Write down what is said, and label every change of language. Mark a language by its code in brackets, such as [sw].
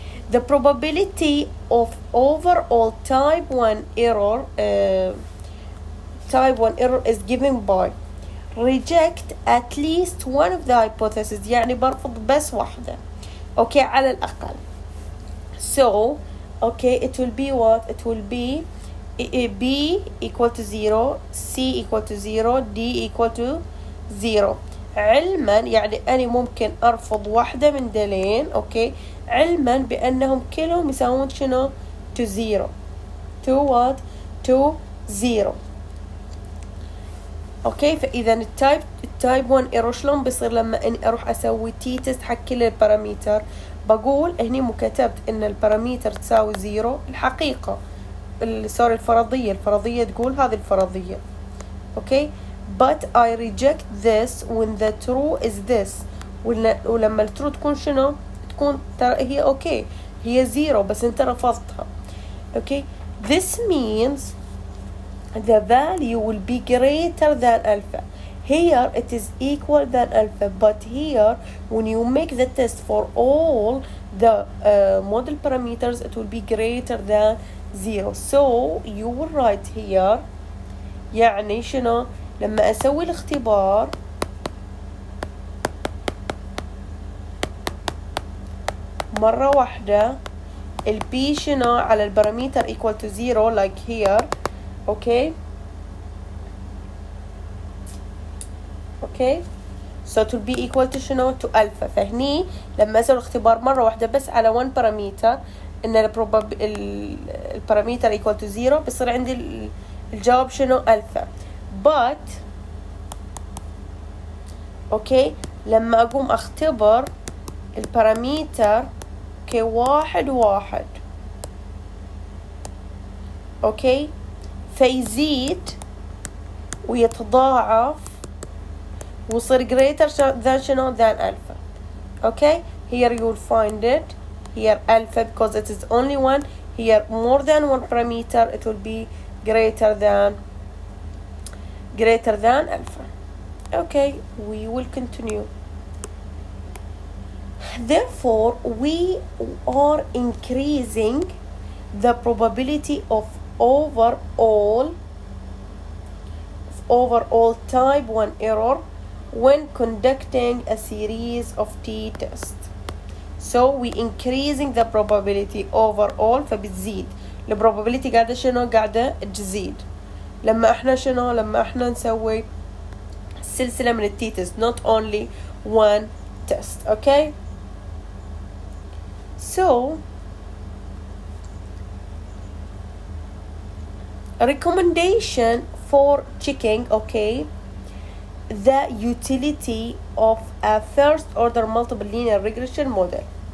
[en] the probability of overall type 1 error is given by reject at least one of the hypotheses [ar] يعني برفض بس واحدة [en] okay [ar] على الأقل. [en] so okay it will be what? it will be b equal to 0, c equal to 0, d equal to 0. [ar] علما يعني أنا ممكن أرفض واحدة من دلين okay علما بأنهم كلهم يساوون شنو؟ to 0. [en] to what? to 0. [ar] اوكي فاذا التايب 1 ايرور شلون بيصير لما اني اروح اسوي تي تيست حق كل البارامتر؟ بقول هني مو كتبت ان البارامتر تساوي 0 الحقيقه سوري الفرضيه تقول هذه الفرضيه اوكي [en] but I reject this when the true is this. [ar] ولما الترو تكون شنو؟ تكون ترى هي اوكي هي 0 بس انت رفضتها اوكي. [en] this means the value will be greater than alpha. Here it is equal than alpha, but here when you make the test for all the model parameters it will be greater than 0. so you will write here [ar] يعني شنو؟ لما أسوي الاختبار مرة واحدة البي شنو على البارامتر [en] equal to 0 like here okay so it will be equal to شنو to alpha. [ar] فهني لما أسوي الاختبار مرة واحدة بس على [en] one parameter [ar] إن البارامتر [en] equal to 0 [ar] بصير عندي الجواب شنو alpha. but اوكي لما أقوم أختبر البارامتر كواحد اوكي فيزيد ويتضاعف ويصير greater than شنو than alpha. [en] okay here you will find it here alpha because it is only one, here more than one parameter it will be greater than alpha. Okay, we will continue. Therefore, we are increasing the probability of overall type 1 error when conducting a series of t-tests. So we increasing the probability overall, [ar] فبتزيد البروبابيلتي قاعدة شنو؟ قاعدة تزيد لما احنا نسوي سلسلة من التيتست, [en] not only one test. Okay, so a recommendation for checking, okay, the utility of a first order multiple linear regression model.